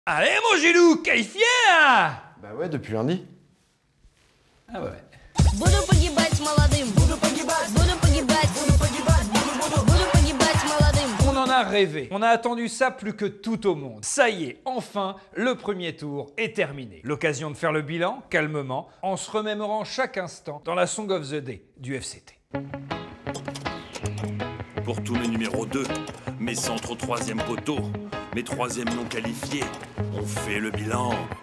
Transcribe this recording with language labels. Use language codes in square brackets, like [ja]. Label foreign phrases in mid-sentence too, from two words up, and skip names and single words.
[fr] Allez mon Gilou, qualifié là! Bah ouais, depuis lundi. Ah ouais. [ru] Буду погибать молодым. Буду погибать молодым. [fr] On en a rêvé, on a attendu ça plus que tout au monde. Ça y est, enfin, le premier tour est terminé. L'occasion de faire le bilan, calmement, en se remémorant chaque instant dans la Song of the Day du FCT. Pour tous mes numéros 2, mes centres au troisième poteau, mes troisièmes non qualifiés, on fait le bilan.